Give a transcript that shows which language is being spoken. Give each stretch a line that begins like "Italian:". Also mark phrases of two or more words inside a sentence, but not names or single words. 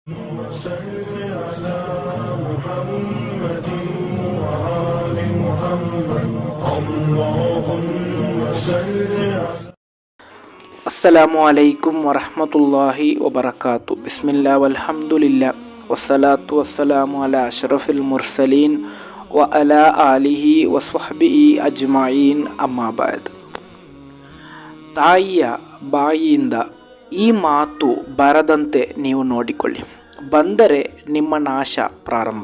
Arabic: وصل على محمد وآل محمد اللهم صل على السلام عليكم ورحمة الله وبركاته. بسم الله والحمد لله والصلاة والسلام على أشرف المرسلين وعلى آله وصحبه أجمعين أما بعد.
Kannada: ತಾಯಿಯ ಬಾಯಿಯಿಂದ ಈ ಮಾತು ಬರದಂತೆ ನೀವು ನೋಡಿಕೊಳ್ಳಿ, ಬಂದರೆ ನಿಮ್ಮ ನಾಶ ಪ್ರಾರಂಭ.